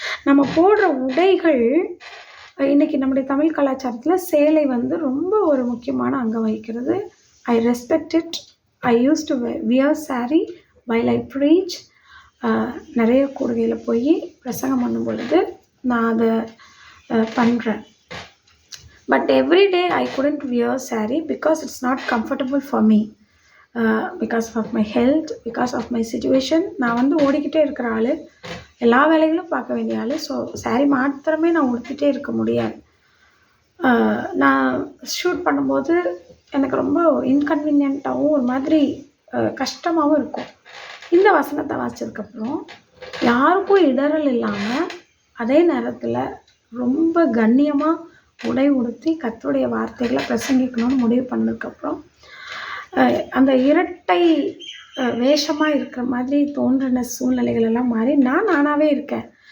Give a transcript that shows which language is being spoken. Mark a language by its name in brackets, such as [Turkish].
[Tamil] நம்ம போடுற உடைகள், இன்றைக்கி நம்முடைய தமிழ் கலாச்சாரத்தில் சேலை வந்து ரொம்ப ஒரு முக்கியமான அங்கம் வகிக்கிறது. [English] I respect it. I use to wear saree while I preach. [Tamil] நிறைய கூடுகையில் போய் பிரசங்கம் பண்ணும் பொழுது நான் அதை பண்ணுறேன். [English] But every day I couldn't wear saree because it's not comfortable for me. Because of my health, because of my situation. [Tamil] நான் வந்து ஓடிக்கிட்டே இருக்கிற ஆள், எல்லா வேலைகளும் பார்க்க வேண்டிய ஆள். ஸோ saree மாத்திரமே நான் உடுத்திட்டே இருக்க முடியாது. நான் ஷூட் பண்ணும்போது எனக்கு ரொம்ப இன்கன்வீனியண்ட்டாகவும் ஒரு மாதிரி கஷ்டமாகவும் இருக்கும். இந்த வசனத்தை வாசிச்சதுக்கப்புறம் யாருக்கும் இடறல் இல்லாமல் அதே நேரத்தில் ரொம்ப கண்ணியமாக உடை உடுத்தி கர்த்தருடைய வார்த்தைகளை பிரசங்கிக்கணும்னு முடிவு பண்ணதுக்கப்புறம் அந்த இரட்டை வேஷமாக இருக்கிற மாதிரி தோன்றின சூழ்நிலைகள் எல்லாம் மாறி நான் நானாகவே இருக்கேன்.